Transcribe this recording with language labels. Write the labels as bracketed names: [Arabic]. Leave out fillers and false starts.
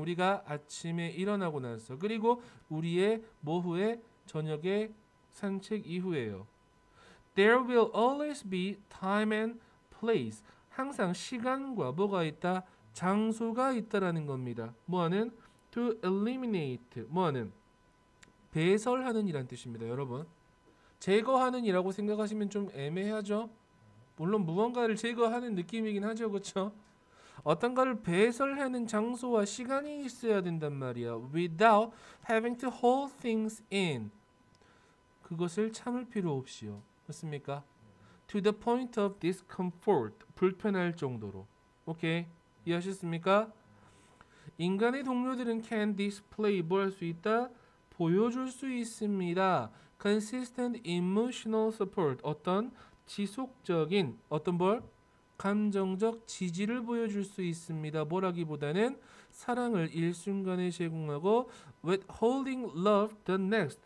[Korean] 우리가 아침에 일어나고 나서. 그리고 우리의 오후에 저녁에 산책 이후에요. [English] There will always be time and place. [Korean] 항상 시간과 뭐가 있다? 장소가 있다라는 겁니다. 뭐하는? [English] To eliminate. [Korean] 뭐하는? 배설하는 이란 뜻입니다. 여러분. 제거하는 이라고 생각하시면 좀 애매하죠? 물론 무언가를 제거하는 느낌이긴 하죠. 그렇죠? 어떤가를 배설하는 장소와 시간이 있어야 된단 말이야. [English] Without having to hold things in. [Korean] 그것을 참을 필요 없이요. 맞습니까? [English] To the point of discomfort. [Korean] 불편할 정도로. 오케이? 이해하셨습니까? 인간의 동료들은 [English] can display [Korean] 뭘 할 수 있다? 보여줄 수 있습니다. [English] Consistent emotional support. [Korean] 어떤 지속적인 어떤 뭘? 감정적 지지를 보여줄 수 있습니다. 뭐라기보다는 사랑을 일순간에 제공하고 [English] withholding love the next.